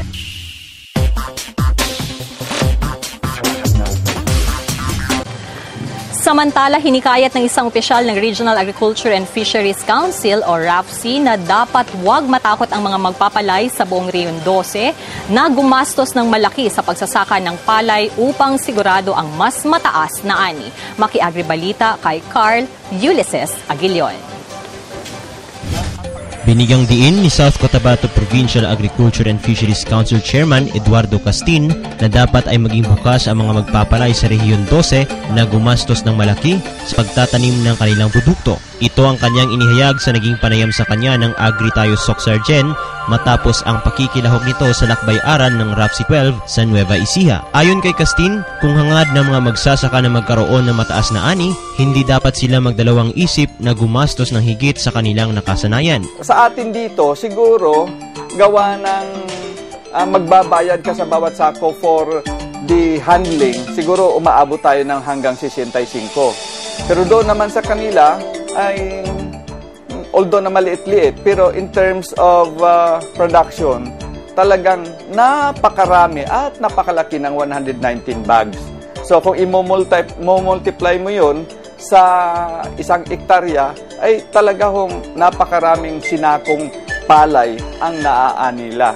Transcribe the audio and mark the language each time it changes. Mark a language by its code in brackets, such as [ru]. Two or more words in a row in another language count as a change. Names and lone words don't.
[tl] Samantala, hinikayat ng isang opisyal ng Regional Agriculture and Fisheries Council o RAFC na dapat huwag matakot ang mga magpapalay sa buong Rion 12 na gumastos ng malaki sa pagsasaka ng palay upang sigurado ang mas mataas na ani. Maki-agribalita kay Carl Ulysses Aguilion. Binigyang diin ni South Cotabato Provincial Agriculture and Fisheries Council Chairman Eduardo Castin na dapat ay maging bukas ang mga magpapalay sa Rehiyon 12 na gumastos ng malaki sa pagtatanim ng kanilang produkto. Ito ang kanyang inihayag sa naging panayam sa kanya ng Agri Tayo Socsargen matapos ang pakikilahok nito sa lakbay-aran ng RAFC 12 sa Nueva Ecija. Ayon kay Castin, kung hangad ng mga magsasaka na magkaroon ng mataas na ani, hindi dapat sila magdalawang isip na gumastos ng higit sa kanilang nakasanayan. Sa atin dito, siguro gawa ng magbabayad ka sa bawat sako [en] for the handling, [tl] siguro umaabot tayo ng hanggang 65. Pero doon naman sa kanila, ay although na maliit-liit, pero [en] in terms of production, [tl] talagang napakarami at napakalaki ng 119 bags. So kung i-multiply mo yun sa isang ektarya, ay talaga hong napakaraming sinakong palay ang naaani nila.